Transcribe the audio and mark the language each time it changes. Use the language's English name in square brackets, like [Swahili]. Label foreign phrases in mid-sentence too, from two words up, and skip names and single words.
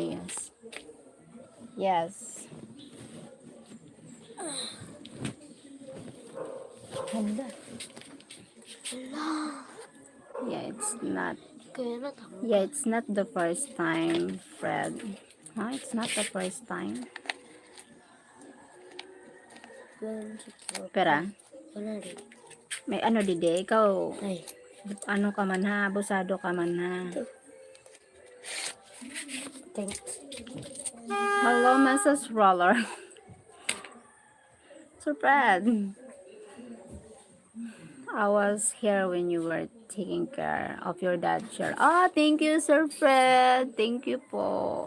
[English] Yes. Yes. Handa. Yeah, it's not. Yeah, it's not the first time, Fred. Huh? It's not the first time. [Waray] Pera? May ano dide, ikaw, ano ka man ha, abusado ka man ha. [English] Thanks. Hello, Mrs. Roller. So Fred, I was here when you were taking care of your dad, Cheryl. Ah, thank you, Sir Fred. Thank you po.